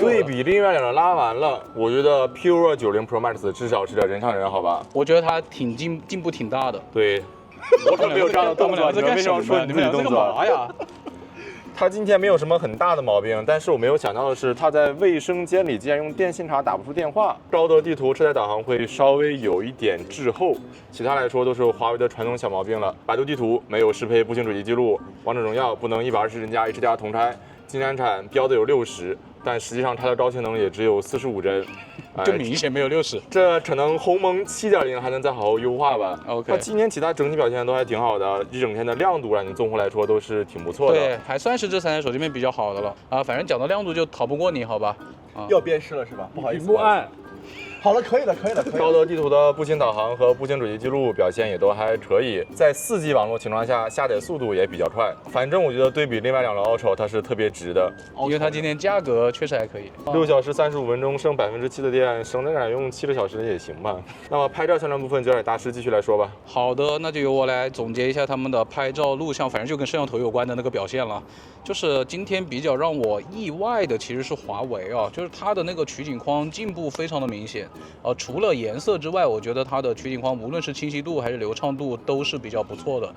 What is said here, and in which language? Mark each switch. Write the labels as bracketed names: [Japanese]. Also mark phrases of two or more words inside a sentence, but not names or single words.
[Chinese] 對比另外兩個拉完了，我覺得 Pure 90 Pro Max 至少是個人上人，好吧？我覺得它挺進步挺大的。對，我可沒有這樣的動作，你們為什麼說你自己動作？哎呀！它今天沒有什麼很大的毛病，但是我沒有想到的是，它在衛生間裡竟然用電信卡打不出電話。高德地圖車載導航會稍微有一點滯後，其他來說都是華為的傳統小毛病了。百度地圖沒有適配步行軌跡記錄，王者榮耀不能120幀加 HDR 同拆，金鏟鏟標的有60，但實際上它的高性能也只有45幀。就明顯沒有60，這可能鴻蒙7.0還能再好好優化吧。 OK，它今天其他整體表現都還挺好的，一整天的亮度讓你綜合來說都是挺不錯的。對，還算是這三台手機裡面比較好的了啊。反正講到亮度就逃不過你，好吧？要辨識了是吧？不好意思。不按。好了，可以了。高德地圖的步行導航和步行軌跡記錄表現也都還可以，在4G 網絡情況下下載速度也比較快。反正我覺得對比另外兩個 Ultra 它是特別值的，因為它今天價格確實還可以。 6小時35分鐘，剩7%的電，省着點用7個小時也行吧。那麼拍照相關部分交給大師繼續來說吧。好的，那就由我來總結一下他們的拍照錄像，反正就跟攝像頭有關的那個表現了。就是今天比較讓我意外的其實是華為啊，就是它的那個取景框進步非常的明顯。点。除了颜色之外，我觉得它的取景框无论是清晰度还是流畅度都是比较不错的。